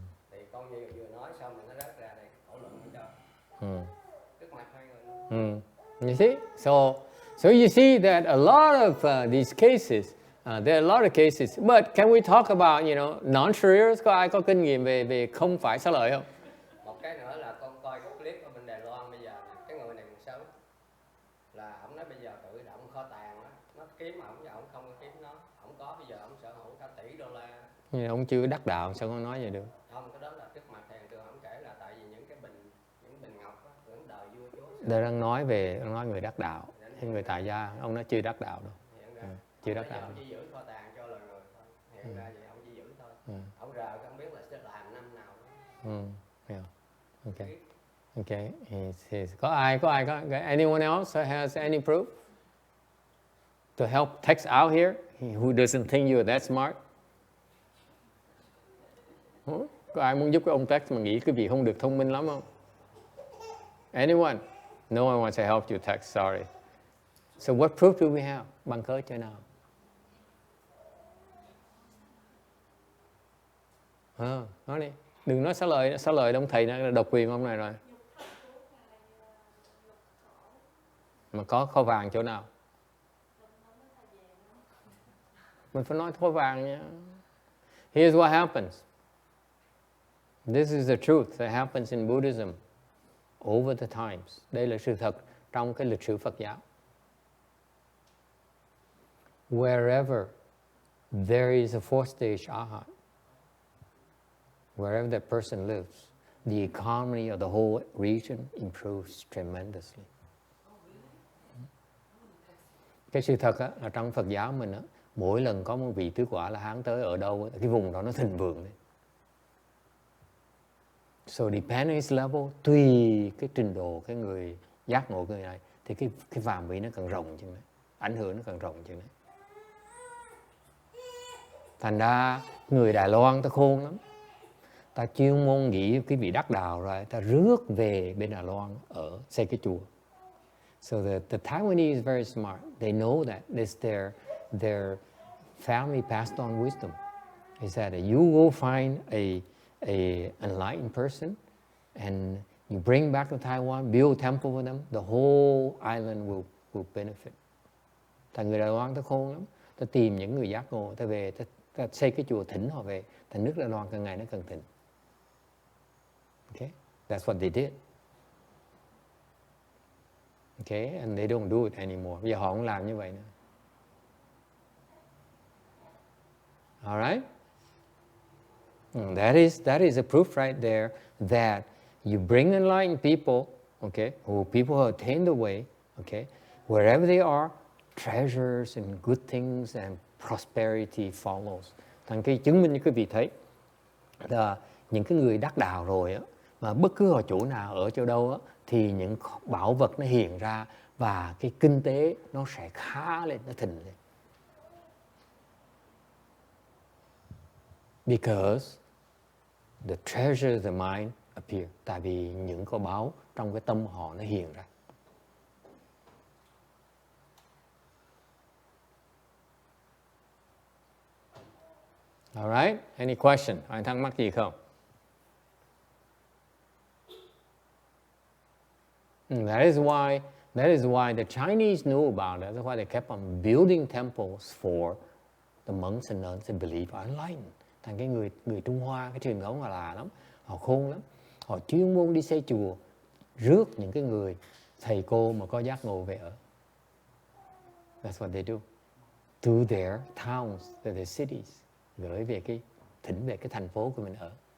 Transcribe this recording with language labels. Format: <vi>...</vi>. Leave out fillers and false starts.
<vi>Thì con vừa nói xong thì nó rớt ra đây thảo luận không cho. Trước mặt hai người.</vi> <en>You see? So you see that a lot of these cases, there are a lot of cases. But can we talk about, non-Shariras?</en> <vi>Có ai có kinh nghiệm về không phải xá lợi không? Một cái nữa là con coi cái clip ở bên Đài Loan bây giờ, cái người này còn sống. Là ông nói bây giờ tự động kho tàng đó, nó kiếm ổng và ổng không có kiếm nó. Ổng có bây giờ ổng sở hữu cả tỷ đô la. Nhưng ông chưa đắc đạo sao con nói vậy được? Không, cái đó là trước mặt thầy trường ổng kể là tại vì những bình ngọc đó, những đời vua chúa. Đây đang nói người đắc đạo, hay người tại gia, ông nói chưa đắc đạo đâu. Chưa đắc đạo. Ông chỉ giữ kho tàng cho loài người thôi. Hiện ra vậy ông chỉ giữ thôi. Ông rờ không biết là sẽ làm năm nào.</vi> <en>Yeah. Okay. He says,</en> <vi>có ai</vi> <en>anyone else has any proof to help text out here who doesn't think you're that smart?</en> <vi>Có ai muốn giúp cái ông text mà nghĩ cái vị không được thông minh lắm không?</vi> <en>Anyone? No one wants to help you text, sorry. So what proof do we have?</en> <vi>Bằng cớ cho nào? Nói đi. Đừng nói xá lợi ông thầy đã độc quyền ông này rồi. Mà có kho vàng chỗ nào? Mình phải nói kho vàng nha.</vi> <en>Here's what happens. This is the truth that happens in Buddhism over the times.</en> <vi>Đây là sự thật trong cái lịch sử Phật giáo.</vi> <en>Wherever there is a fourth stage arhat, wherever that person lives, the economy of the whole region improves tremendously.</en> <vi>Cái sự thật á, là trong Phật giáo mình á, mỗi lần có một vị tứ quả La Hán tới ở đâu, cái vùng đó nó thịnh vượng lên.</vi> <en>So depending on his level,</en> <vi>tùy cái trình độ cái người giác ngộ người này, thì cái phạm vi nó càng rộng chừng đấy, ảnh hưởng nó càng rộng chừng đấy. Thành ra người Đài Loan ta khôn lắm, ta chuyên môn nghĩ cái vị đắc đạo rồi, ta rước về bên Đài Loan ở xây cái chùa.</vi> <en>So the Taiwanese is very smart. They know that it's their family passed on wisdom. They said that you go find a enlightened person and you bring back to Taiwan, build a temple for them, the whole island will benefit.</en> <vi>Thành người Đài Loan ta khôn lắm, ta tìm những người giác ngộ, ta về, ta xây cái chùa thỉnh họ về, thành nước Đài Loan càng ngày nó càng thịnh.</vi> <en>Okay, that's what they did. Okay, and they don't do it anymore.</en> <vi>Bây giờ họ không làm như vậy nữa.</vi> <en>All right? That is a proof right there that you bring enlightened people, okay, who people who attain the way, okay, wherever they are, treasures and good things and prosperity follows.</en> <vi>Thành cái chứng minh như quý vị thấy là những cái người đắc đạo rồi á, mà bất cứ ở chỗ nào, ở chỗ đâu á, thì những bảo vật nó hiện ra và cái kinh tế nó sẽ khá lên, nó thịnh lên.</vi> <en>Because the treasure of the mind appear.</en> <vi>Tại vì những kho báu trong cái tâm họ nó hiện ra.</vi> <en>All right? Any question?</en> <vi>Ai thắc mắc gì không?</vi> <en>That is why the Chinese knew about it. That's why they kept on building temples for the monks and nuns that believe are enlightened.</en> <vi>Thành cái người Trung Hoa, cái truyền thống họ là lắm, họ khôn lắm. Họ chuyên môn đi xây chùa rước những cái người thầy cô mà có giác ngộ về ở.</vi> <en>That's what they do. To their towns, to their cities.</en> <vi>Gửi về thỉnh về cái thành phố của mình ở.</vi>